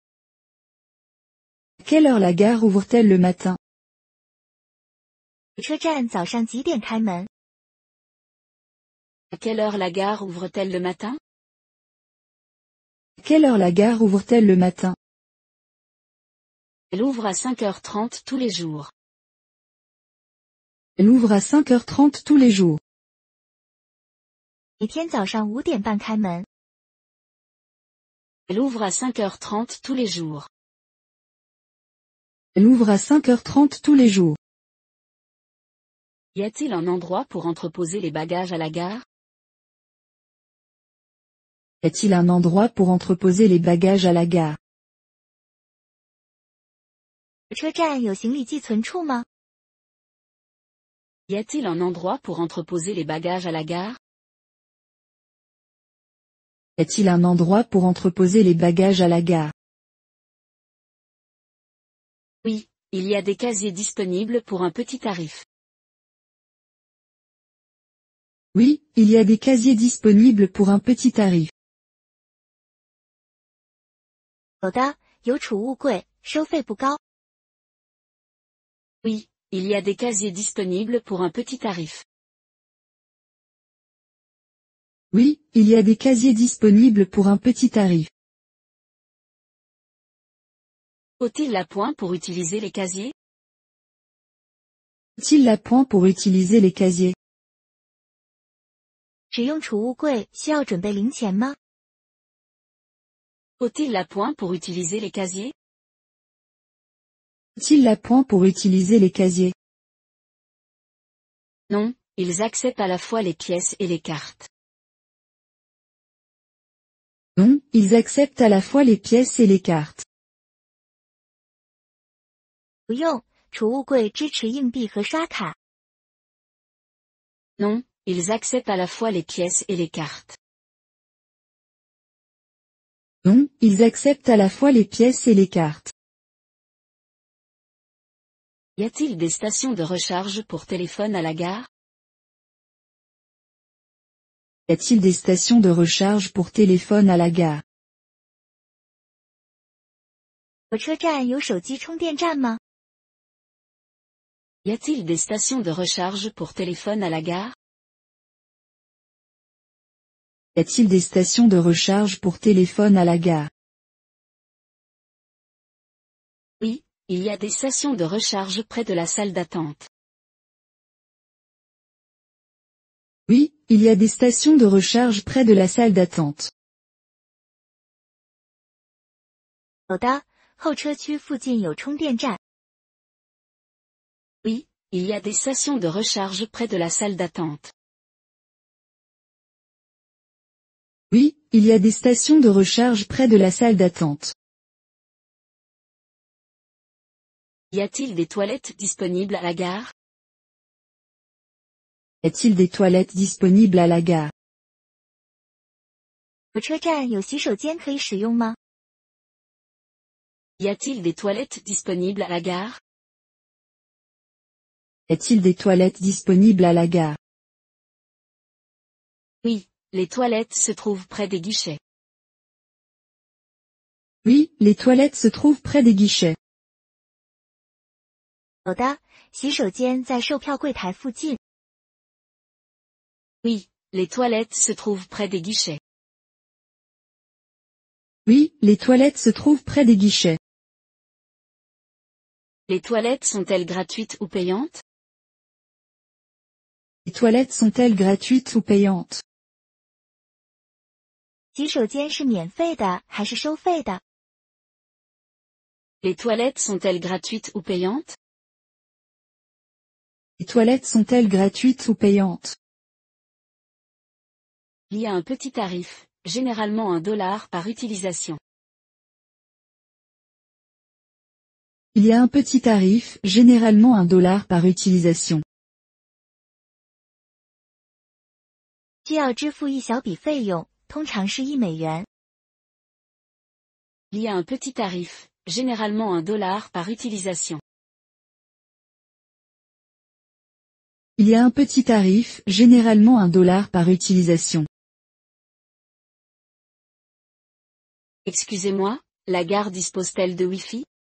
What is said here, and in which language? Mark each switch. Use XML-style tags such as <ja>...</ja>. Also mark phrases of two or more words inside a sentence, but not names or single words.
<fr>À quelle heure la gare ouvre-t-elle le matin?</fr> <zh>火车站早上几点开门？</zh> <fr>À quelle heure la gare ouvre-t-elle le matin? À quelle heure la gare ouvre-t-elle le matin? Elle ouvre à 5h30 tous les jours. Elle ouvre à 5h30 tous les jours.</fr> <zh>每天早上5点半开门。</zh> <fr>Elle ouvre à 5h30 tous les jours. Elle ouvre à 5h30 tous les jours. Y a-t-il un endroit pour entreposer les bagages à la gare? Y a-t-il un endroit pour entreposer les bagages à la gare?</fr> <zh>火车站有行李寄存处吗？</zh> <fr>Y a-t-il un endroit pour entreposer les bagages à la gare? Y a-t-il un endroit pour entreposer les bagages à la gare? Oui, il y a des casiers disponibles pour un petit tarif. Oui, il y a des casiers disponibles pour un petit tarif.</fr> <zh>有的，有储物柜，收费不高。</zh> <fr>Oui, il y a des casiers disponibles pour un petit tarif. Oui, il y a des casiers disponibles pour un petit tarif. Faut-il l'appoint pour utiliser les casiers? Faut-il l'appoint pour utiliser les casiers?</fr> <zh>使用储物柜需要准备零钱吗？</zh> <fr>Faut-il l'appoint pour utiliser les casiers? Faut-il l'appoint pour utiliser les casiers? Non, ils acceptent à la fois les pièces et les cartes. Non, ils acceptent à la fois les pièces et les cartes.</fr> <zh>不用，储物柜支持硬币和刷卡。</zh> <fr>Non, ils acceptent à la fois les pièces et les cartes. Non, ils acceptent à la fois les pièces et les cartes. Y a-t-il des stations de recharge pour téléphone à la gare? Y a-t-il des stations de recharge pour téléphone à la gare?</fr> <zh>火车站有手机充电站吗？</zh> <fr>Y a-t-il des stations de recharge pour téléphone à la gare? Y a-t-il des stations de recharge pour téléphone à la gare? Oui, il y a des stations de recharge près de la salle d'attente. Oui, il y a des stations de recharge près de la salle d'attente.</fr> <zh>有的，候车区附近有充电站。</zh> <fr>Oui, il y a des stations de recharge près de la salle d'attente. Oui, il y a des stations de recharge près de la salle d'attente. Y a-t-il des toilettes disponibles à la gare? Y a-t-il des toilettes disponibles à la gare?</fr> <zh>火车站有洗手间可以使用吗？</zh> <fr>Y a-t-il des toilettes disponibles à la gare? Y a-t-il des toilettes disponibles à la gare? Oui, les toilettes se trouvent près des guichets. Oui, les toilettes se trouvent près des guichets.</fr> <zh>有的，洗手间在售票柜台附近。</zh> <fr>Oui, les toilettes se trouvent près des guichets. Oui, les toilettes se trouvent près des guichets. Les toilettes sont-elles gratuites ou payantes? Les toilettes sont-elles gratuites ou payantes?</fr> <zh>洗手间是免费的还是收费的？</zh> <fr>Les toilettes sont-elles gratuites ou payantes? Les toilettes sont-elles gratuites ou payantes? Il y a un petit tarif, généralement $1 par utilisation. Il y a un petit tarif, généralement $1 par utilisation.</fr> <zh>需要支付一小笔费用，通常是$1。</zh> <fr>Il y a un petit tarif, généralement $1 par utilisation. Il y a un petit tarif, généralement $1 par utilisation. Excusez-moi, la gare dispose-t-elle de Wi-Fi?</fr>